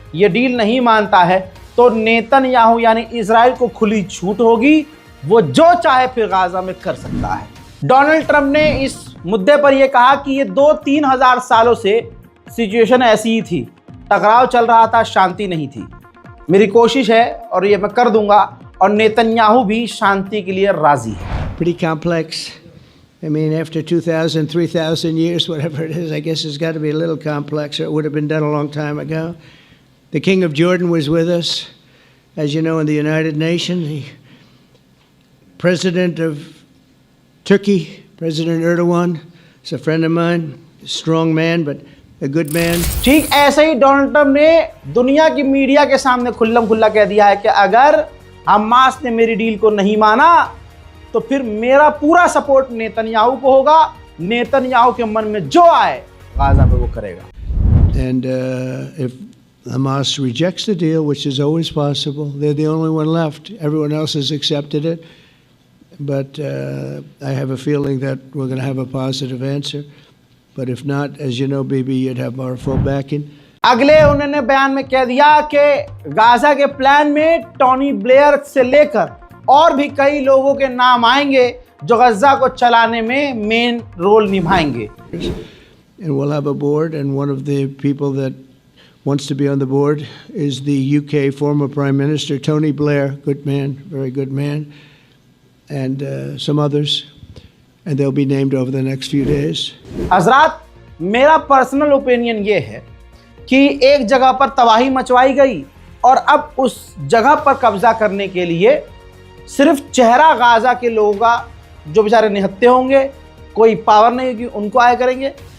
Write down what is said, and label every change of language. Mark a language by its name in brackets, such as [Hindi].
[Hindi] ये डील नहीं मानता है तो नेतन्याहू यानी इजराइल को खुली छूट होगी, वो जो चाहे फिर गाजा में कर सकता है। डोनाल्ड ट्रंप ने इस मुद्दे पर यह कहा कि ये 2-3 हजार सालों से सिचुएशन ऐसी ही थी, टकराव चल रहा था, शांति नहीं थी। मेरी कोशिश है और ये मैं कर दूंगा, और नेतन्याहू भी शांति के लिए राजी है। [English] Pretty complex. I mean, after 2,000, 3,000 years, whatever it is, I guess it's got to be a little complex, or it would have been done a long time ago. The King of Jordan was with us, as you know, in the United Nations. The President of Turkey, President Erdogan, is a friend of mine, a strong man, but a good man. [Hindi] ठीक ऐसे ही Donald Trump ने दुनिया की media के सामने खुल्लम खुल्ला कह दिया है कि अगर हमास ने मेरी डील को नहीं माना तो फिर मेरा पूरा सपोर्ट नेतन्याहू को होगा, नेतन्याहू के मन में जो आए गाजा पे वो करेगा। [English] And if Hamas rejects the deal, which is always possible, they're the only one left. Everyone else has accepted it. But I have a feeling that we're going to have a positive answer. But if not, as you know, Bibi, you'd have our full backing. [Hindi] अगले उन्होंने बयान में कह दिया कि Gaza के plan में Tony Blair से लेकर और भी कई लोगों के नाम आएंगे जो गजा को चलाने में मेन रोल निभाएंगे। [English] And we'll have a board, and one of the people that wants to be on the board is the UK former Prime Minister Tony Blair, good man, very good man, and some others, and they'll be named over the next few days. [Hindi] हजरात, मेरा personal opinion ये है कि एक जगह पर तबाही मचवाई गई और अब उस जगह पर कब्जा करने के लिए सिर्फ चेहरा गाजा के लोगों का जो बेचारे निहत्थे होंगे, कोई पावर नहीं होगी, उनको आए करेंगे।